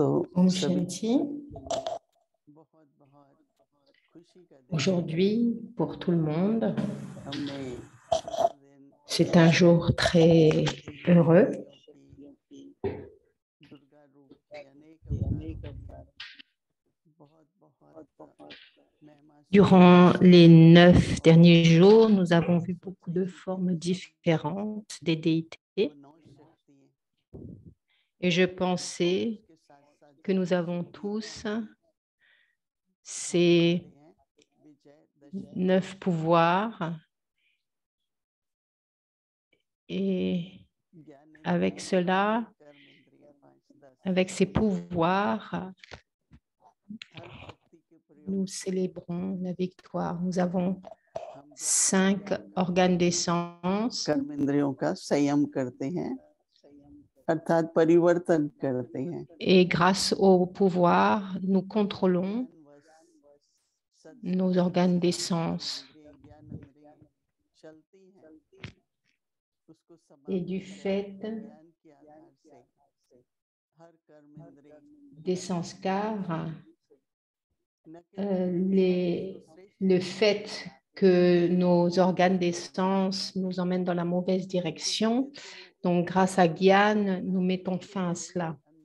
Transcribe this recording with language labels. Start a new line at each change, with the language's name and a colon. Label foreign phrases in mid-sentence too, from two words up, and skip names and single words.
Hindi: Om Shanti. बहुत खुशी का दिन।
French: Aujourd'hui, pour tout le monde,
Hindi: हमने
French: c'est un jour très heureux.
Hindi: दुर्गा रूप के अनेक अवतार, बहुत महिमा।
French: Durant les 9 derniers jours, nous avons vu beaucoup de formes différentes des déités. Et je pensais que nous avons tous ces 9 pouvoirs. Et avec cela, avec ces pouvoirs, nous célébrons la victoire. Nous avons 5 organes d'essence.
Hindi: कर्मेंद्रियों का संयम करते हैं, अर्थात परिवर्तन करते हैं।
French: Et grâce au pouvoir, nous contrôlons nos organes d'essence. Et du fait d'essence car, le fait que nos organes d'essence nous emmènent dans la mauvaise direction, donc grâce à Gyan, nous mettons fin à cela.